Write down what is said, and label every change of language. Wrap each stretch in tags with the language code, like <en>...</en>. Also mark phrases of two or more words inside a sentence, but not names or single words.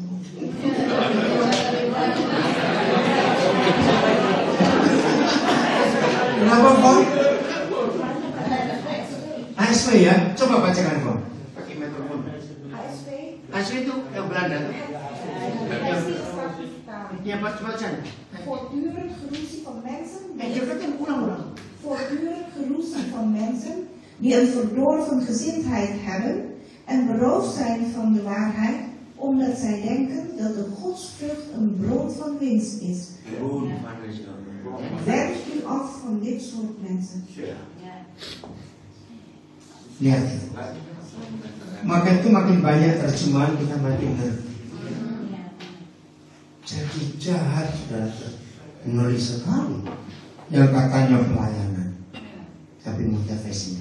<id>Kenapa, Bang? ASV ya, coba bacakan, Bang. Pakai mikrofon. ASV itu yang Belanda. Ya, baca.</id> <nl>Voortdurend geroesie van mensen.</nl> <id>Ulang.</id> <nl>Voortdurend geroesie van mensen die een verdorven gezindheid hebben en beroofd zijn van de waarheid, omdat zij denken dat de godsvrucht een bron van winst is. Werk u af van dit soort mensen.</nl> <id>Lihat itu. Maka itu makin banyak terjemahan kita makin ngerti. Jadi jahat dan ngeri sekali. Yang katanya pelayanan, tapi motivasinya.</id>